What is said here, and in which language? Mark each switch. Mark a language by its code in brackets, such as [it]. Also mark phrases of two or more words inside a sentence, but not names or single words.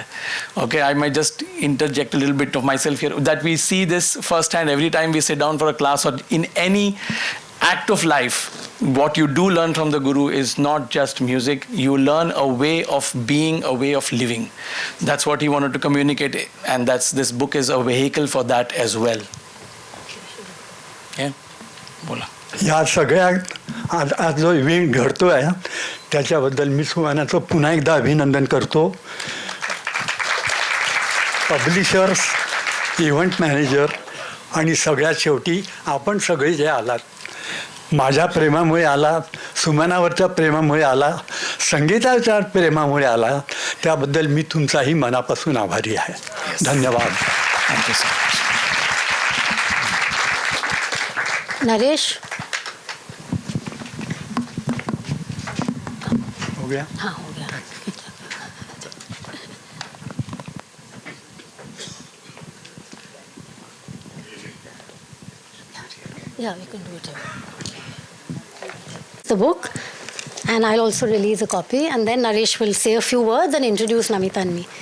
[en] Okay, I might just interject a little bit of myself here, that we see this firsthand every time we sit down for a class or in any act of life. What you do learn from the guru is not just music. You learn a way of being, a way of living. That's what he wanted to communicate, and this book is a vehicle for that as well. Yeah, bola. [mr] या सगळ्यात आज जो इव्हेंट घडतो आहे त्याच्याबद्दल मी सुमानाचं पुन्हा एकदा अभिनंदन करतो. पब्लिशर्स, इव्हेंट मॅनेजर आणि सगळ्यात शेवटी आपण सगळे जे आलात, माझ्या प्रेमामुळे आला, सुमनावरच्या प्रेमामुळे आला, संगीताच्या प्रेमामुळे आला, त्याबद्दल मी तुमचाही मनापासून आभारी आहे. धन्यवाद. [en] Thank you sir. नरेश. [hi] हो गया? हाँ, हो गया. [en] Yeah, we can do it here. The book, and I'll also release a copy, and then Naresh will say a few words and introduce Namita and me.